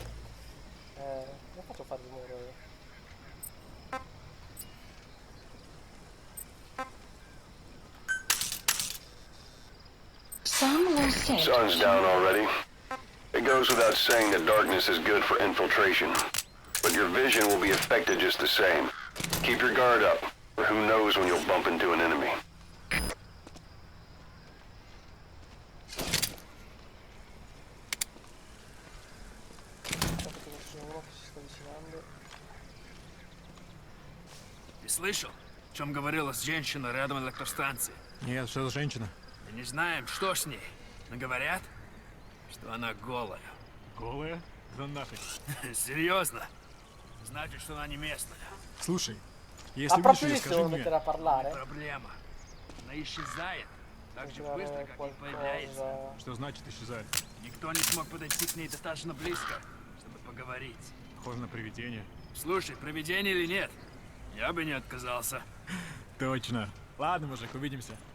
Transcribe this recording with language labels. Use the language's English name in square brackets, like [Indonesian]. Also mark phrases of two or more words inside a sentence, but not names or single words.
[Italian] come faccio a fare rumore io? Some all set. [English] Sun's down already. It goes without saying that darkness is good for infiltration. But your vision will be affected just the same. Keep your guard up, or who knows when you'll bump into an enemy. [Italian] Aspetta che c'è uno che si sta avvicinando. [Russian] Ты слышал, о чем говорила женщина рядом электростанции? Нет, что за женщина? Мы не знаем, что с ней, но говорят, что она голая. Голая? Да нафиг. Серьезно? Значит, что она не местная. Слушай, [Italian] Ma [Russian] если видишь [Italian] proprio [Russian] ее, [Italian] lì si [Russian] скажи [Italian] devono [Russian] мне. [Italian] mettere a parlare? [Russian] Проблема. Она исчезает так же [Italian] C'è [Russian] быстро, как и появляется. [Italian] qualcosa. [Russian] Что значит исчезает? Никто не смог подойти к ней достаточно близко, чтобы поговорить. Похоже на привидение. Слушай, провидение или нет, я бы не отказался. Точно. Ладно, мужик, увидимся.